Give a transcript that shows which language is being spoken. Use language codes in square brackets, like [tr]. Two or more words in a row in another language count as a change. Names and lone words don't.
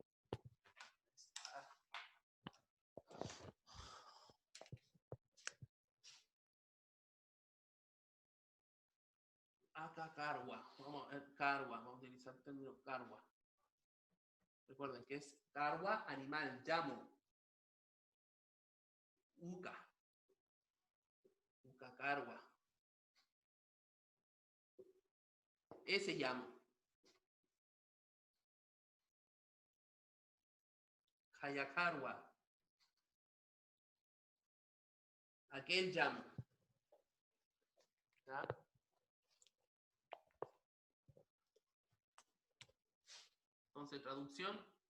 [es] Acá carwa. Vamos a utilizar el término carwa. Recuerden que es carwa, animal, llamo. [ay] Uka. Uka carwa. [es] Ese llamo. [ay] Hayakarwa. [es] Aquel llamo. ¿Ya? Entonces, traducción.